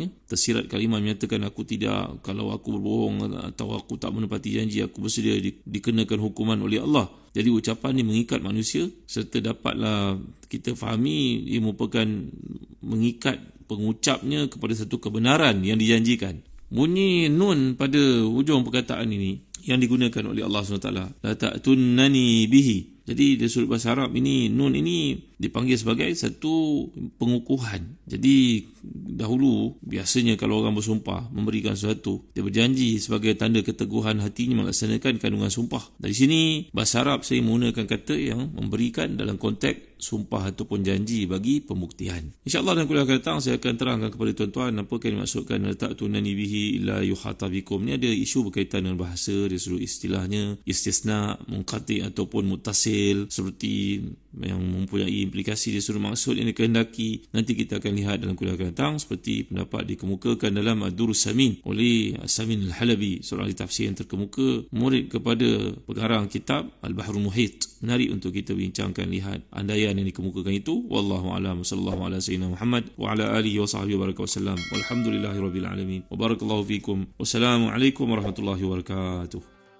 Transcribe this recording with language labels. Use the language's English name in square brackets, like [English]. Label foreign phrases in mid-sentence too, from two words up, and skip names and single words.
[Malay] Tersirat kalimah menyatakan aku tidak, kalau aku berbohong atau aku tak menepati janji, aku bersedia dikenakan hukuman oleh Allah. Jadi ucapan ini mengikat manusia, serta dapatlah kita fahami ia merupakan mengikat pengucapnya kepada satu kebenaran yang dijanjikan. Bunyi nun pada hujung perkataan ini yang digunakan oleh Allah SWT, [Arabic] لتأتنني به. [Malay] Jadi di sudut bahasa Arab ini, nun ini dipanggil sebagai satu pengukuhan. Jadi dahulu biasanya kalau orang bersumpah memberikan sesuatu, dia berjanji sebagai tanda keteguhan hatinya melaksanakan kandungan sumpah. Dari sini bahasa Arab saya menggunakan kata yang memberikan dalam konteks sumpah ataupun janji bagi pembuktian. InsyaAllah dalam kuliah akan datang saya akan terangkan kepada tuan-tuan apa yang dimaksudkan [Arabic] لتأتنني به إلا يحاط بكم. [Malay] Ni ada isu berkaitan dengan bahasa, dia suruh istilahnya istisna, munqati ataupun muttasil, seperti yang mempunyai implikasi dia suruh maksud yang dikehendaki. Nanti kita akan lihat dalam kuliah akan datang, seperti pendapat dikemukakan dalam Ad-Durrus Samin oleh As-Samin Al-Halabi, seorang ahli tafsir yang terkemuka, murid kepada pengarang kitab Al-Bahrul Muhit. Menarik untuk kita bincangkan, lihat andaian yang dikemukakan itu. [Arabic] والله أعلم. صلى الله على سيدنا محمد وعلى آله وصحبه وبارك وسلم. والحمد لله رب العالمين. وبارك الله فيكم. والسلام عليكم ورحمة الله وبركاته.